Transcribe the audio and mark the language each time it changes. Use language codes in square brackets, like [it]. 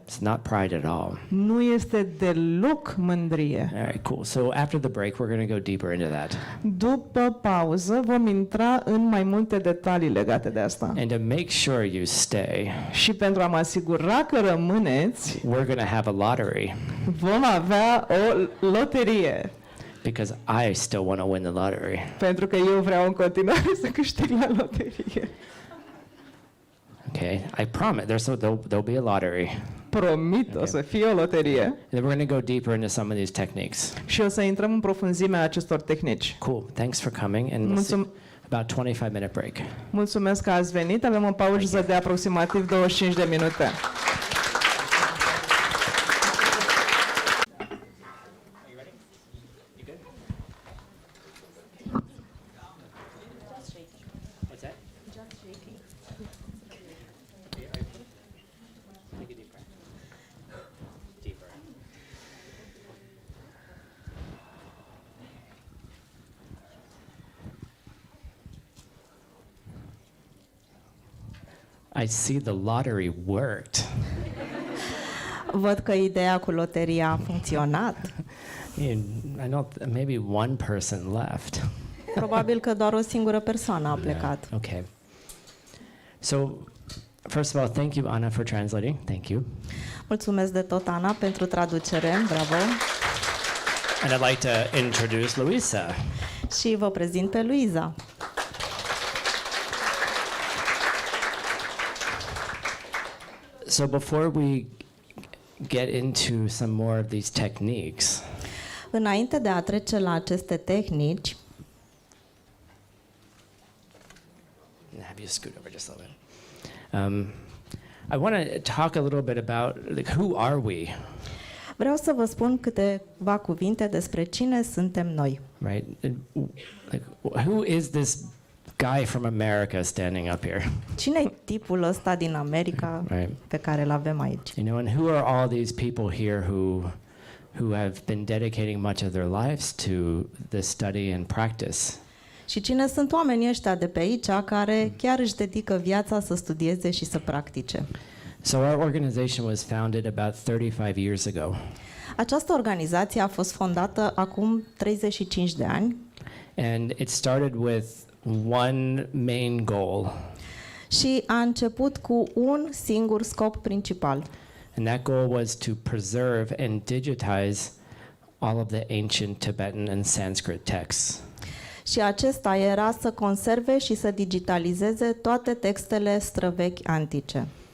[en] It's not pride at all. [ro] Nu este deloc mândrie. [en] All right, cool. So after the break, we're going to go deeper into that. [ro] După pauză vom intra în mai multe detalii legate de asta. [en] And to make sure you stay, [ro] Și pentru a mă asigura că rămâneți, [en] we're going to have a lottery [ro] vom avea o loterie. [en] because I still want to win the lottery. [ro] Pentru că eu vreau în continuare să câștig la loterie. [en] Okay, I promise there'll be a lottery. [ro] Promit, o să fie o loterie. [en] And then we're going to go deeper into some of these techniques. [ro] Și o să intrăm în profunzimea acestor tehnici. [en] Cool. Thanks for coming, and we'll see about 25-minute break. [ro] Mulțumesc că ați venit. Avem o pauză de aproximativ 25 de minute. [en] I see the lottery worked. [ro] Văd că ideea cu loteria a funcționat. [en] I don't. Maybe one person left. [ro] Probabil că doar o singură persoană a plecat. [en] Okay. So, first of all, thank you, Anna, for translating. Thank you. [ro] Mulțumesc de tot, Ana, pentru traducere. Bravo. [en] And I'd like to introduce Luisa. [ro] Și vă prezint pe Luiza. [en] So before we get into some more of these techniques, [ro] Înainte de a trece la aceste tehnici, [en] have you scoot over just a little bit. I want to talk a little bit about who are we, [ro] vreau să vă spun câteva cuvinte despre cine suntem noi. [en] right? Like, who is this guy from America standing up here, [ro] Cine-i tipul ăsta din America [en] right? [ro] pe care îl avem aici? [en] You know, and who are all these people here who have been dedicating much of their lives to the study and practice? [ro] Și cine sunt oamenii ăștia de pe aici care chiar își dedică viața să studieze și să practice? [en] So our organization was founded about 35 years ago. [ro] Această organizație a fost fondată acum 35 de ani [en] And it started with one main goal. [ro] și a început cu un singur scop principal. [en] And that goal was to preserve and digitize all of the ancient Tibetan and Sanskrit texts. [ro] Și acesta era să conserve și să digitalizeze toate textele străvechi antice.